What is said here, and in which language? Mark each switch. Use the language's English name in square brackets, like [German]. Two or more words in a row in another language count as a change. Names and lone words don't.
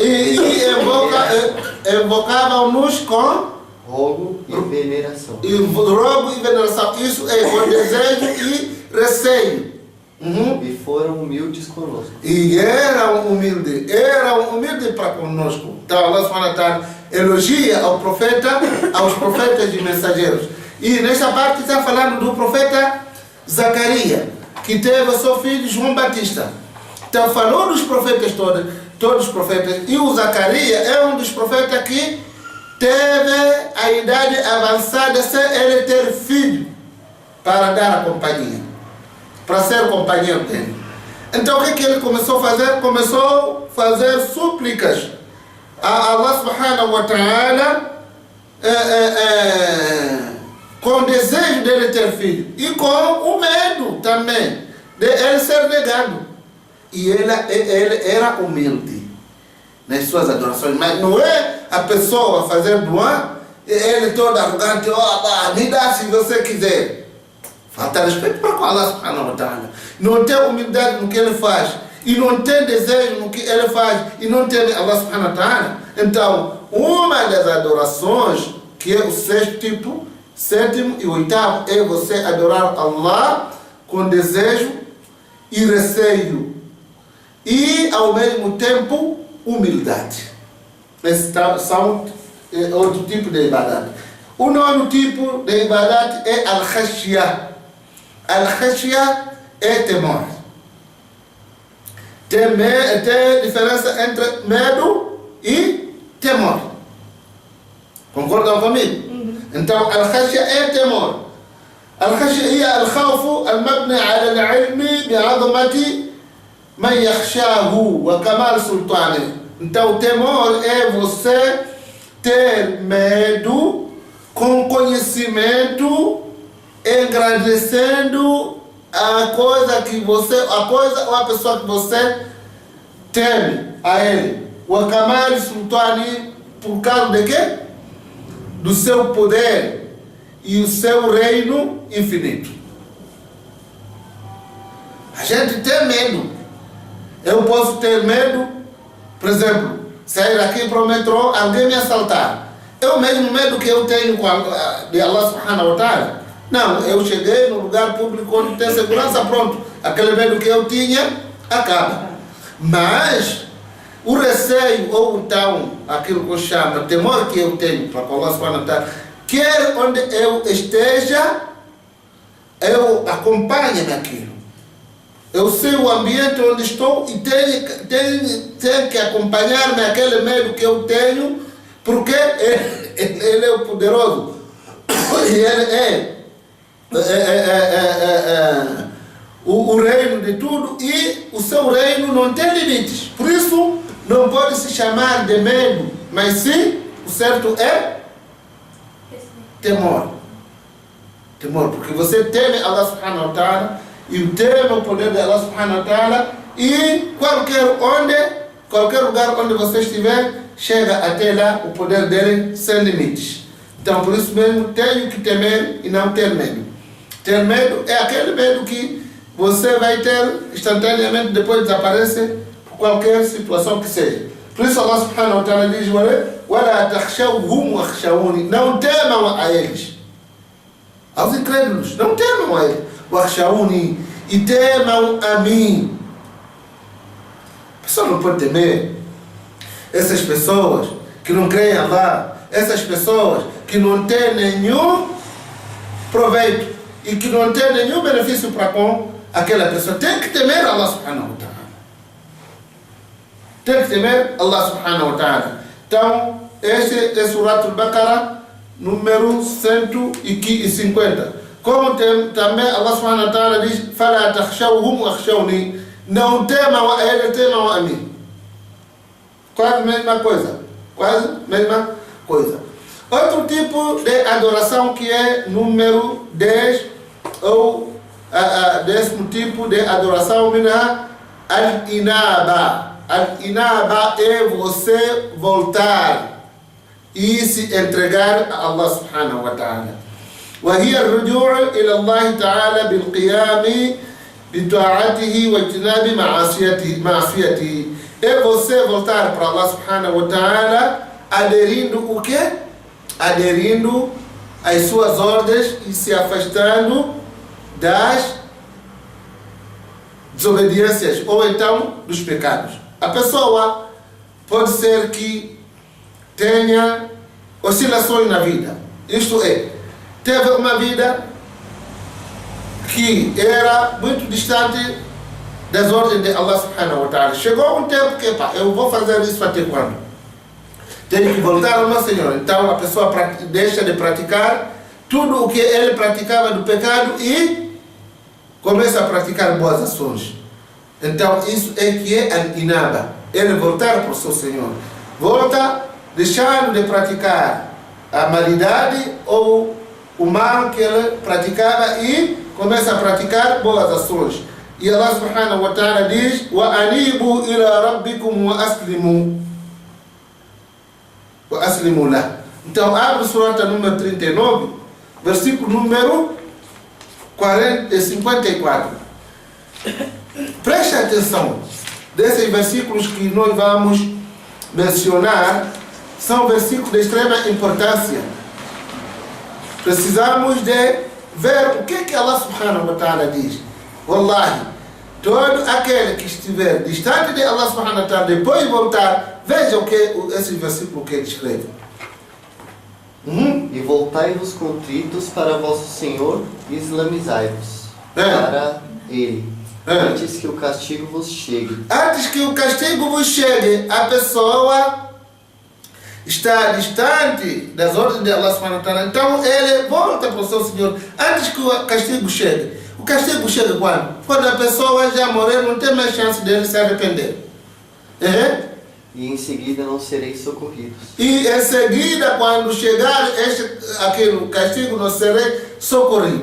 [Portuguese] Invocavam-nos com rogo e veneração. Rogo e veneração. Isso é com desejo e receio. e foram humildes conosco. E eram humildes para conosco. Então [Arabic] الله سبحانه وتعالى [Portuguese] elogia aos profetas e mensageiros. E nesta parte está falando do profeta Zacarias, que teve o seu filho João Batista. Então falou dos profetas todos os profetas. E o Zacarias é um dos profetas que teve a idade avançada sem ele ter filho para dar a companhia, para ser companheiro dele. Então o que ele começou a fazer? Começou a fazer súplicas a [Arabic] الله سبحانه وتعالى [Portuguese] com o desejo dele ter filho e com o medo também de ele ser negado. E ele era humilde nas suas adorações, mas não é a pessoa fazer doar, ele todo arrogante, me dá se você quiser. Falta respeito para com [Arabic] الله سبحانه وتعالى. [Portuguese] Não tem humildade no que ele faz, e não tem desejo no que ele faz, e não tem [Arabic] الله سبحانه وتعالى. [Portuguese] Então, uma das adorações, que é o sexto tipo, sétimo e oitavo, é você adorar Allah com desejo e receio, e ao mesmo tempo humildade. Esses são outro tipo de ibadat. O nono tipo de ibadat é al-khashya. Al-khashya é temor. Tem diferença entre medo e temor. Concordam comigo? Então, al-khashya é temor. [Arabic] Al-khashya é الخوف المبني على العلم بعظمة من يخشاه وكمال سلطانه. [Portuguese] Então, o temor é você ter medo com conhecimento, engrandecendo a coisa ou a pessoa que você teme a ele. O [Arabic] كمال سلطانه, [Portuguese] por causa de quê? Do seu poder e o seu reino infinito. A gente tem medo. Eu posso ter medo, por exemplo, sair aqui para o metrô, alguém me assaltar. É o mesmo medo que eu tenho de [Arabic] الله سبحانه وتعالى. [Portuguese] Não, eu cheguei no lugar público onde tem segurança, pronto. Aquele medo que eu tinha, acaba. Mas o receio, ou então, aquilo que eu chamo, temor que eu tenho para [Arabic] الله سبحانه وتعالى, [Portuguese] quer onde eu esteja, eu acompanho naquilo. Eu sei o ambiente onde estou e tenho que acompanhar naquele medo que eu tenho, porque ele é o poderoso. E ele o reino de tudo, e o seu reino não tem limites. Por isso, não pode se chamar de medo, mas sim, o certo é temor. Temor, porque você teme [Arabic] الله سبحانه وتعالى, [Portuguese] e teme o poder de [Arabic] الله سبحانه وتعالى, [Portuguese] e qualquer lugar onde você estiver, chega até lá o poder dele sem limites. Então, por isso mesmo, tenho que temer e não ter medo. Ter medo é aquele medo que você vai ter instantaneamente, depois desaparece por qualquer situação que seja. Por isso [Arabic] الله سبحانه وتعالى [Portuguese] diz: [Arabic] وَلَا تَخْشَوْهُمْ وَخْشَوْنِ. [Portuguese] Não temam a eles. Aos incrédulos, não temam a eles. وَخْشَوْنِ. E temam a mim. A pessoa não pode temer essas pessoas que não creem em Allah, essas pessoas que não têm nenhum proveito e que não têm nenhum benefício para com aquela pessoa. Tem que temer [Arabic] الله سبحانه وتعالى. [Portuguese] Tem que temer [Arabic] الله سبحانه وتعالى. [Portuguese] Então, este é Surat al-Baqarah, número 150. Como também [Arabic] الله سبحانه وتعالى [Portuguese] diz: [Arabic] فَلَا تَخْشَوْهُمْ وَخْشَوْنِي. [Portuguese] Não temam a ele, temam a mim. Quase a mesma coisa. Quase a mesma coisa. Outro tipo de adoração que é número 10, ou 10º tipo de adoração, minha al-inaba. Al-inaba é você voltar e se entregar a [Arabic] الله سبحانه وتعالى. وهي الرجوع إلى الله تعالى بالقيام بطاعته واجتناب معصيته. [Portuguese] É você voltar para [Arabic] الله سبحانه وتعالى [Portuguese] aderindo o quê? Aderindo às suas ordens e se afastando das desobediências ou então dos pecados. A pessoa pode ser que tenha oscilações na vida. Isto é, teve uma vida que era muito distante das ordens de [Arabic] الله سبحانه وتعالى. [Portuguese] Chegou um tempo que, eu vou fazer isso até quando? Tenho que voltar ao meu Senhor. Então a pessoa deixa de praticar tudo o que ele praticava do pecado e começa a praticar boas ações. Então isso é que é al-inaba. Ele voltar para o seu Senhor. Volta deixando de praticar a malidade ou o mal que ele praticava e começa a praticar boas ações. [Arabic] E الله سبحانه وتعالى diz: وأنيبوا إلى ربكم وأسلموا له. [Portuguese] Então abre o surata número 39, versículo número 54. Preste atenção. Desses versículos que nós vamos mencionar, são versículos de extrema importância. Precisamos de ver o que [Arabic] الله سبحانه وتعالى [Portuguese] diz. Wallahi, todo aquele que estiver distante de [Arabic] الله سبحانه وتعالى, [Portuguese] depois de voltar, veja o que esse versículo que ele escreve. E voltai-vos contritos para vosso Senhor e islamizai-vos para Ele, antes que o castigo vos chegue. Antes que o castigo vos chegue, a pessoa está distante das ordens de [Arabic] الله سبحانه وتعالى. [Portuguese] Então ele volta para o seu Senhor antes que o castigo chegue. O castigo chega quando? Quando a pessoa já morrer, não tem mais chance dele se arrepender. E em seguida não sereis socorridos. E em seguida, quando chegar aquele castigo, não serei socorrido.